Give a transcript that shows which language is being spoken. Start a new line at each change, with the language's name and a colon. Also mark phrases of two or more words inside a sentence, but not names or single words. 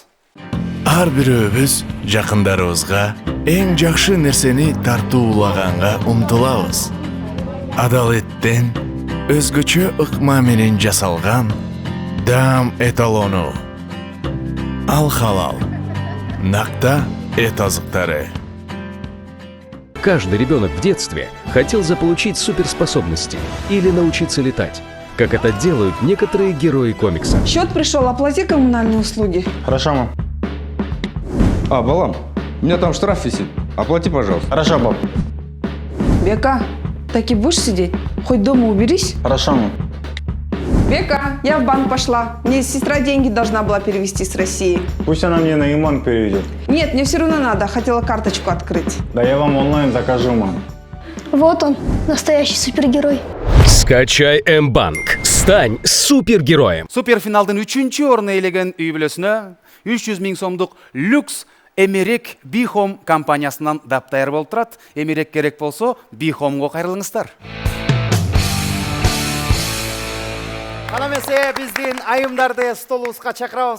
Kyrgyz: Ар бирөөбүз жакындарыбызга эң жакшы нерсени тартуулаганга умтулабыз. Адалеттен өзгөчө ыкма менен жасалган даам эталону. Ал Халал. Накта эт азыктары.
Russian: Каждый ребенок в детстве хотел заполучить суперспособности или научиться летать, как это делают некоторые герои комикса. Счет пришел, оплати коммунальные услуги. Хорошо, мам. Балам, у меня там штраф висит. Оплати, пожалуйста. Хорошо, пап. Бека, так и будешь сидеть? Хоть дома уберись. Хорошо, мам. Бека, я в банк пошла. Мне сестра деньги должна была перевести с России. Пусть она мне на ИМАН переведет. Нет, мне все равно надо. Хотела карточку открыть. Да я вам онлайн закажу, мам. Вот он, настоящий супергерой. Скачай М-банк. Стань супергероем.
Kyrgyz: Суперфиналдын 3-чү орун ээлеген үй бүлөсүнө 300 000 сомдук люкс Эмерек Бихом компаниясынан даптайыр болуп турат. Эмерек керек болсо Бихомго кайрылыңыздар. Ана эмесе биздин айымдарды столубузга чакырабыз.